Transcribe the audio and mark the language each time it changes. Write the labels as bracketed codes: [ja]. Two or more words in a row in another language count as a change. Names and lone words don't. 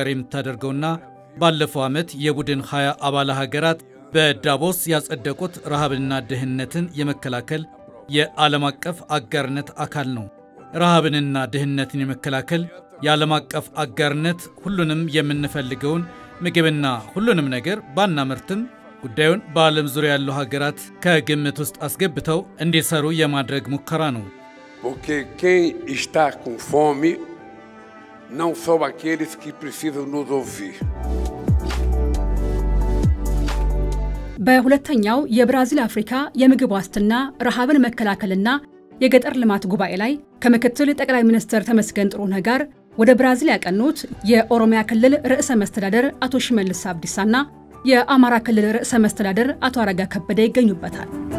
[am] የምታደርገውና ባለፈው ዓመት የቡድን 20 አባል ሀገራት በዳቮስ ያጸደቁት ረሃብንና ድህነትን የመከላከል የዓለም አቀፍ አጋርነት አካል ነው። ረሃብንና ድህነትን የመከላከል የዓለም አቀፍ አጋርነት ሁሉንም የምንፈልገውን ምግብና ሁሉንም ነገር ባናመርትም ጉዳዩን በዓለም ዙሪያ ያሉ ሀገራት ከግምት ውስጥ አስገብተው እንዲሰሩ የማድረግ ሙከራ ነው። [pt] Porque quem está com fome não são aqueles que precisam nos ouvir. [am] በሁለተኛው የብራዚል አፍሪካ የምግብ ዋስትና ረሃብን መከላከልና የገጠር ልማት ጉባኤ ላይ ከምክትል ጠቅላይ ሚኒስትር ተመስገን ጥሩነህ ጋር ወደ ብራዚል ያቀኑት የኦሮሚያ ክልል ርዕሰ መስተዳደር አቶ ሽመልስ አብዲሳና የአማራ ክልል ርዕሰ መስተዳደር አቶ አረጋ ከበደ ይገኙበታል።